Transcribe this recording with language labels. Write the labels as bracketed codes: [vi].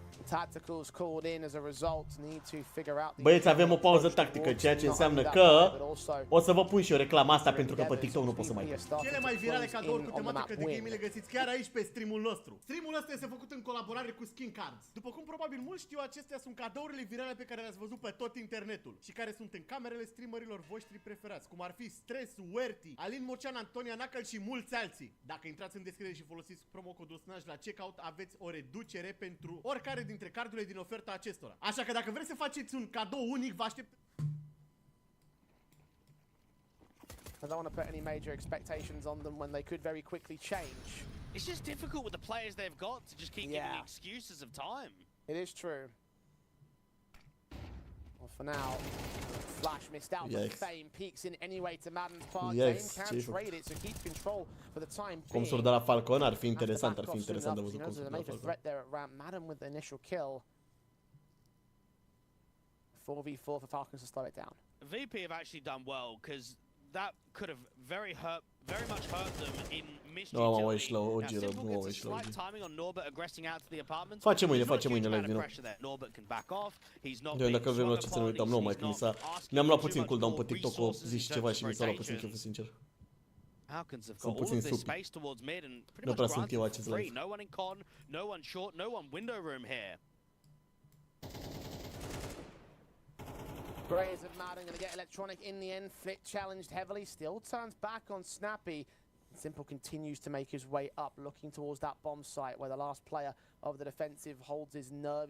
[en] Tacticals called in as a result, need to figure out. [ro] Băieți, avem o pauză tactică, ceea ce înseamnă că o să vă pun și eu reclama asta pentru că pe TikTok nu pot să mai pun. Cele mai virale cadouri cu tematică de gaming le găsiți chiar aici pe streamul nostru. Streamul ăsta este făcut în colaborare cu Skin Cards. După cum probabil mulți știu, acestea sunt cadourile virale pe care le-ați văzut pe tot internetul și care sunt în camerele streamerilor voștri preferați, cum ar fi Stress, Werty, Alin Mocean, Antonia Nacăl și mulți alții. Dacă intrați în descriere și folosiți promocodul SNAJ la checkout, aveți o reducere pentru oricare dintre cardurile din oferta acestora. Așa că dacă vreți să faceți un cadou unic, vă aștept. [en] I don't want to put any major expectations on them when they could very quickly change. It's just difficult with the players they've got to just keep giving excuses of time. It is true. Well, for now, Flash missed out, but Fame peeks in anyway to Madden's part. Fame can trade it, so keep control for the time being. [ro] Comsul de la Falcon ar fi interesant, de văzut comsul de la Falcon. [en] Threat there at Ram. Madden with the initial kill. 4v4 for Falcons to slow it down. VP have actually done well, because that could have very much hurt them in missed utility. Now, Simple gets a slight timing on Norbert aggressing out to the apartments. [ro] Face mâine live, vino. [en] Norbert can back off. He's not [ro] being dacă vrem la ce să ne uităm, nu mai că mi-am luat puțin cooldown pe TikTok o zi și ceva și mi s-a luat puțin chef, sincer. Sunt puțin supi. Nu prea sunt eu acest live. [en] No one in con, no one short, no one window room here. Graves of Madden going to get Electronic in the end. Flick challenged heavily, still turns back on Snappy. Simple continues to make his way up, looking towards that bomb site where the last player of the defensive holds his nerve.